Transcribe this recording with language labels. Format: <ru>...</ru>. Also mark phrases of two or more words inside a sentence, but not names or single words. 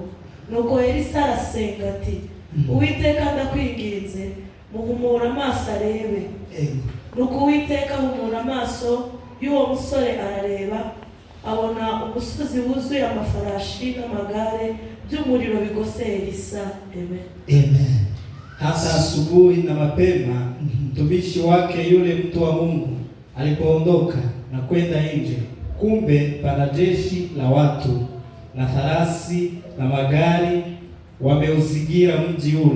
<rw>Nuko Elisa arasenga ati Uwiteka ndakwinginze muhumura amaso arebe. Nuko Uwiteka ahumura amaso y'uwo musore arareba, abona umusozi wuzuye amafarashi n'amagare by'umuriro bigose Elisa. Amen. Amen.</rw> <sw>Hasa asubuhi na mapema mtumishi wake yule mtu wa Mungu alipoondoka na kwenda nje, kumbe pana jeshi la watu na farasi na magari wameuzingira mji ule.</sw>